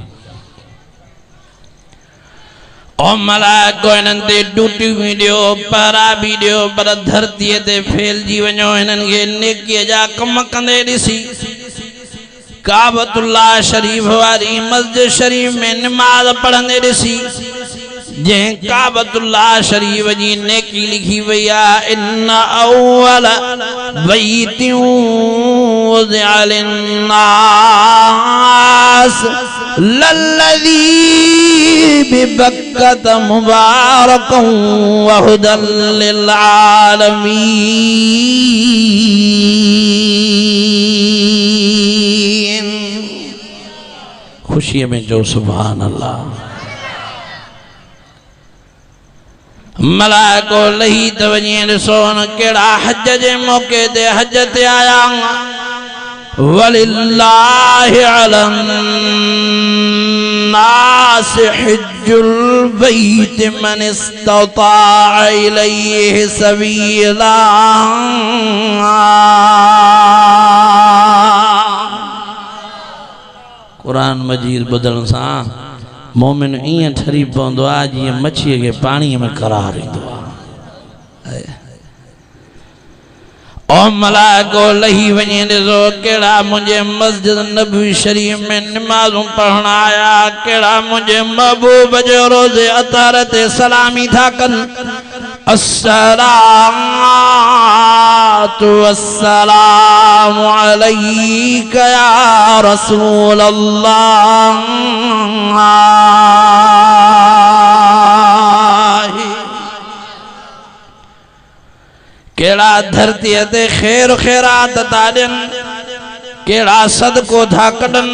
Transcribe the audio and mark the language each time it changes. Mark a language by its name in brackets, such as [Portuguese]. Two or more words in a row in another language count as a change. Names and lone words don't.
[Sindhi] ओ मलाइको हिननि ते ड्यूटियूं बि ॾियो, पहरा बि ॾियो, पर धरतीअ ते फैलिजी वञो। हिननि खे नेकीअ जा कम कंदे ॾिसी काबतुल्लाह शरीफ वारी मस्जिद शरीफ में नमाज पढ़ंदे ॾिसी जे काबतुल्लाह शरीफ जी नेकी लिखी वया [Arabic] إن أول بيت وضع للناس للذي ببكة مباركا وهدى للعالمين. [Sindhi] खुशी में जो [Arabic] سبحان الله. [Sindhi] मलाइको लही तवजीन सोन केड़ा हज जे मौके ते हज ते आया [Arabic] ولله على الناس حج البيت من استطاع إليه سبيلا. [Sindhi] कुरान मजीद बदल सा मोमिन इं ठरी पवंदो आहे जीअं मच्छीअ खे पाणीअ में करार ईंदो आहे। ओ मलाइको लही वञे ॾिसो कहिड़ा मुंहिंजे मस्जिद नबवी शरीफ में निमाज़ूं पढ़ण आया, कहिड़ा मुंहिंजे महबूब जो रोज़े अतार ते सलामी था कनि। [Arabic] الصلاة والسلام عليك يا رسول الله. [Sindhi] केड़ा धरती ते खैर खैरात था ॾियनि, केड़ा सदको था कढनि,